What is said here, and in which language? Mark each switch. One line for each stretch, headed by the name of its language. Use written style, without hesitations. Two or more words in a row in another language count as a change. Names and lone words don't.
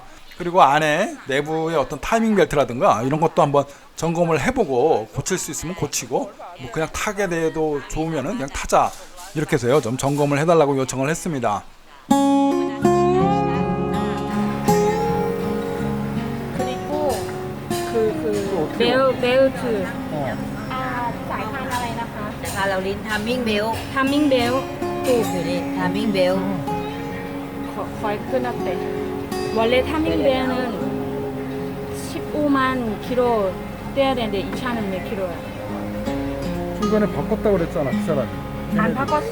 Korean: 그리고 안에 내부의 어떤 타이밍 벨트라든가 이런 것도 한번 점검을 해보고 고칠 수 있으면 고치고 뭐 그냥 타게 돼도 좋으면은 그냥 타자. 이렇게 해서요 좀 점검을 해달라고 요청을 했습니다. 그리고 벨트
Thai: สายพานอะไรนะคะสายพานเราลิ้น
English: timing belt
Korean: 타밍 벨
Thai: อยู่นี่
English: timing belt
Korean: 거의 끝났대. 원래 타밍 벨은 15만 킬로 떼야 되는데 이 차는 몇 킬로야? 중간에 바꿨다고 그랬잖아 그 사람이. 안 바꿨어.